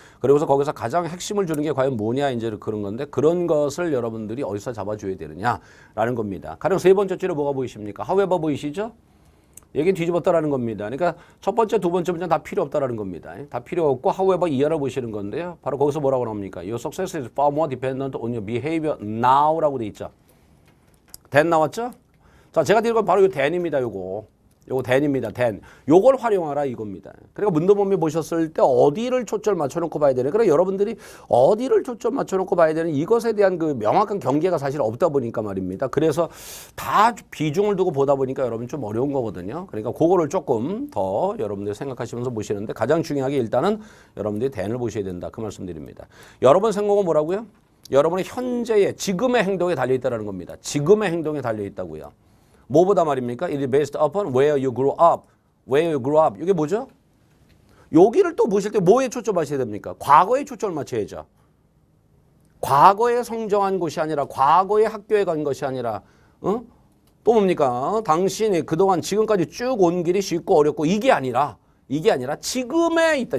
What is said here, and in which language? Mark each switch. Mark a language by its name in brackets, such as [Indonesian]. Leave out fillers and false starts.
[Korean] 그리고서 거기서 가장 핵심을 주는 게 과연 뭐냐 이제 그런 건데 그런 것을 여러분들이 어디서 잡아줘야 되느냐라는 겁니다. 가령 세 번째 줄에 뭐가 보이십니까? however 보이시죠? 얘기 뒤집었다라는 겁니다. 그러니까 첫 번째, 두 번째 문제는 다 필요 없다라는 겁니다. 다 필요 없고 however 이하를 보시는 건데요. 바로 거기서 뭐라고 나옵니까? [English] Your success is far more dependent on your behavior now라고 돼 있죠. [Korean] then 나왔죠? 자, 제가 드린 건 바로 이 then입니다. 요거 then입니다. then. 요걸 활용하라 이겁니다. 그러니까 문도문미 보셨을 때 어디를 초점 맞춰놓고 봐야 되는. 그러니까 여러분들이 어디를 초점 맞춰놓고 봐야 되는 이것에 대한 그 명확한 경계가 사실 없다 보니까 말입니다. 그래서 다 비중을 두고 보다 보니까 여러분 좀 어려운 거거든요. 그러니까 그거를 조금 더 여러분들이 생각하시면서 보시는데 가장 중요하게 일단은 여러분들이 then을 보셔야 된다. 그 말씀드립니다. 여러분 생각은 뭐라고요? 여러분의 현재의 지금의 행동에 달려있다는 겁니다. 지금의 행동에 달려있다고요. 뭐보다 말입니까? [English] It is based upon where you grew up. Where you grew up. [Korean] 이게 뭐죠? 여기를 또 보실 때 뭐에 초점하셔야 됩니까? 과거에 초점을 맞춰야죠. 과거에 성장한 곳이 아니라 과거에 학교에 간 것이 아니라 또 뭡니까? 당신이 그동안 지금까지 쭉 온 길이 쉽고 어렵고 이게 아니라 지금에 있다.